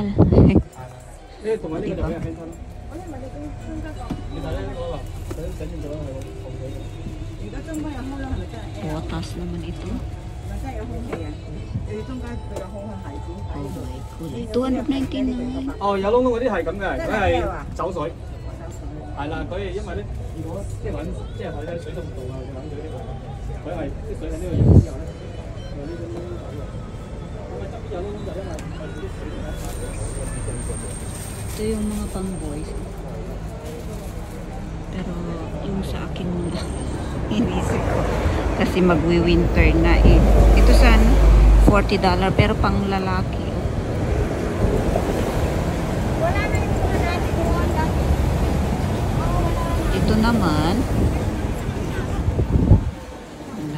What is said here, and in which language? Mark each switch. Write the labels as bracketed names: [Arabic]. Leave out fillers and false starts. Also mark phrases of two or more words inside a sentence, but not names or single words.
[Filipino] Diba? Potas naman ito. [English] Oh my [Filipino] kulay. 299. [Cantonese] 哦，有窿窿嗰啲係咁嘅，佢係走水，係啦，佢因為咧，如果即係揾即係佢咧水都唔到啊，佢揾咗呢個，佢係啲水喺呢個形之後咧，有呢種窿走嘅，咁啊側邊有窿窿就因為佢啲水咧。 [Filipino] Ito yung mga pang boys. Pero yung sa akin muna inisip ko. Kasi magwi-winter na eh. Ito saan? $40 pero pang lalaki. Ito naman wala.